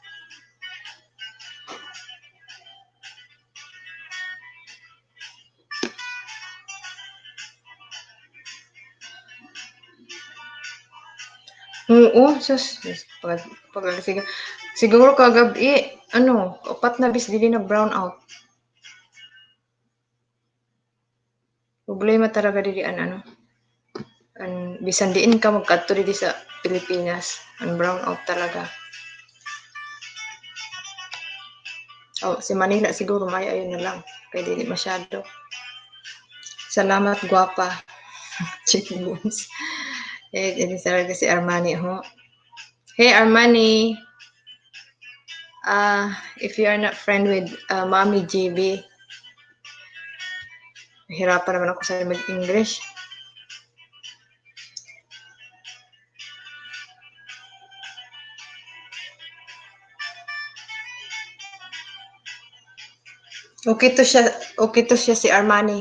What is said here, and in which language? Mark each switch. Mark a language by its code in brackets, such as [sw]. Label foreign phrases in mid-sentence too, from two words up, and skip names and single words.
[ceb] Oo, sus. Siguro kagabi, upat na bis dili nag-brown out. Problema talaga dili bisan diin ka magkadto diri sa Pilipinas, ang brown out talaga. Si Manila siguro may ayun na lang, kay dili masyado. Salamat guwapa. [en] Chicken bones. [ceb] Ini talaga si Armani ho. [en] Hey Armani. If you are not friend with Mommy JB, [tl] hirapan naman ako sa mag-English. [ceb] Okay to siya si Armani.